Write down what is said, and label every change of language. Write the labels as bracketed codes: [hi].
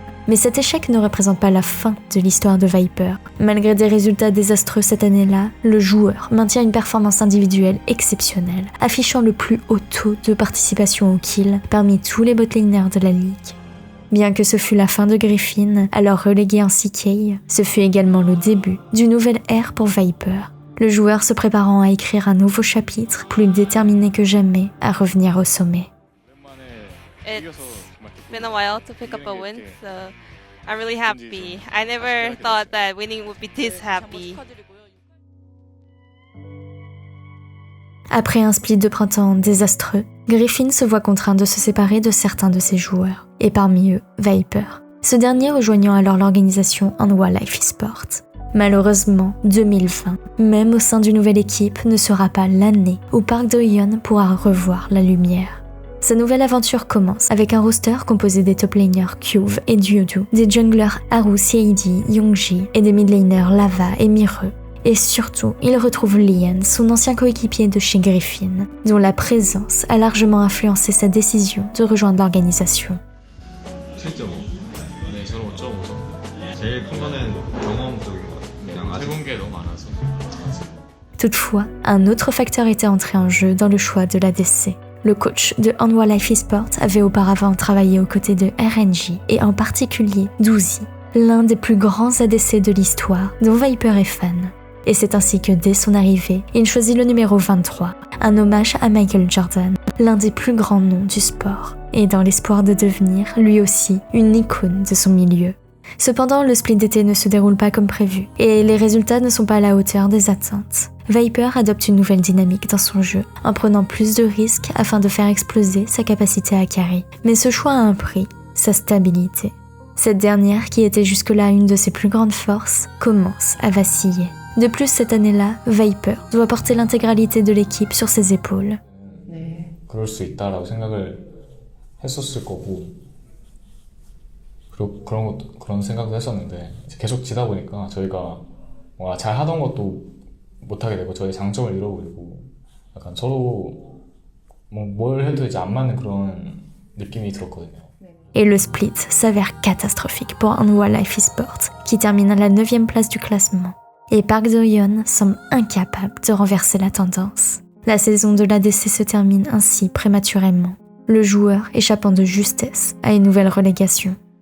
[fr] Mais cet échec ne représente pas la fin de l'histoire de Viper. Malgré des résultats désastreux cette année-là, le joueur maintient une performance individuelle exceptionnelle, affichant le plus haut taux de participation au kill parmi tous les botlaners de la ligue. Bien que ce fût la fin de Griffin, alors relégué en CK, ce fut également le début d'une nouvelle ère pour Viper. Le joueur se préparant à écrire un nouveau chapitre, plus déterminé que jamais à revenir au sommet. [en] Been a while to pick up a win, so I'm really happy. I never thought that winning would be this happy. [fr] Après un split de printemps désastreux, Griffin se voit contraint de se séparer de certains de ses joueurs, et parmi eux, Viper. Ce dernier rejoignant alors l'organisation Hanwha Life Esport. Malheureusement, 2020, même au sein d'une nouvelle équipe, ne sera pas l'année où Park Do-yeon pourra revoir la lumière. Sa nouvelle aventure commence avec un roster composé des top laners Kyuv et Duodu, des junglers Haru, Seidi, Yongji et des mid laners Lava et Mireux. Et surtout, il retrouve Lian, son ancien coéquipier de chez Griffin, dont la présence a largement influencé sa décision de rejoindre l'organisation. [ko] 7.5. 네, 저는 5.5점. 제일 큰 거는 경험적인 것 같아요. 그냥 해본 게 너무 많아서. [fr] Toutefois, un autre facteur était entré en jeu dans le choix de l'ADC. Le coach de Hanwha Life Esport avait auparavant travaillé aux côtés de RNG et en particulier d'Uzi, l'un des plus grands ADC de l'histoire dont Viper est fan. Et c'est ainsi que dès son arrivée, il choisit le numéro 23, un hommage à Michael Jordan, l'un des plus grands noms du sport, et dans l'espoir de devenir, lui aussi, une icône de son milieu. Cependant, le split d'été ne se déroule pas comme prévu, et les résultats ne sont pas à la hauteur des attentes. Viper adopte une nouvelle dynamique dans son jeu, en prenant plus de risques afin de faire exploser sa capacité à carry. Mais ce choix a un prix, sa stabilité. Cette dernière, qui était jusque-là une de ses plus grandes forces, commence à vaciller. De plus, cette année-là, Viper doit porter l'intégralité de l'équipe sur ses épaules. [ko] 그럴 수 있다라고 생각을 했었을 거고 그리고 그런 생각도 했었는데 계속 지다 보니까 저희가 뭔가 잘 하던 것도 못하게 되고 저희 장점을 잃어버리고 약간 서로 뭘 해도 이제 안 맞는 그런 느낌이 들었거든요. [fr] Et le split s'avère catastrophique pour Hanwha Life Esport, qui termine à la 9e place du classement. Et Park Do-yeon semble incapable de renverser la tendance. La saison de l'ADC se termine ainsi prématurément, le joueur échappant de justesse à une nouvelle relégation.